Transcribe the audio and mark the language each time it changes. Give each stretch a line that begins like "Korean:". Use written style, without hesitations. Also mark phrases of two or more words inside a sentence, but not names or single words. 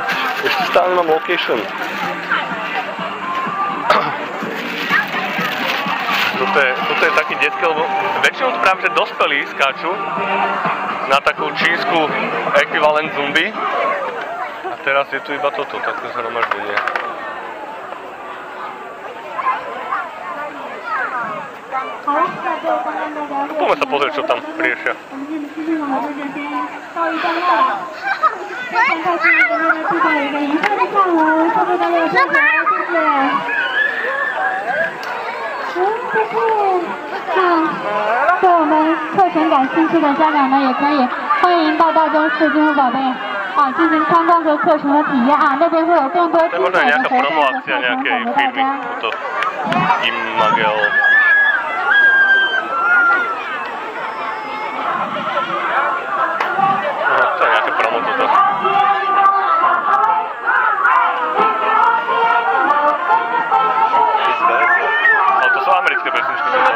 Slovak: Ešte stále mám location. Toto je taký detský, lebo väčšinou to práve, že dospelí skáču na takú čínsku ekvivalent zumbi. teraz je tu iba toto, také zhromaždenie. Poďme sa pozrieť, čo tam riešia.
Chinese: 对我们课程感兴趣的家长呢，也可以欢迎到大中市金湖宝贝进行参观和课程的体验啊，那边会有更多精彩的活动和课程等着大家。
Slovak: Imagel. To je nejaké promo toto. Ale to sú americké pesničky.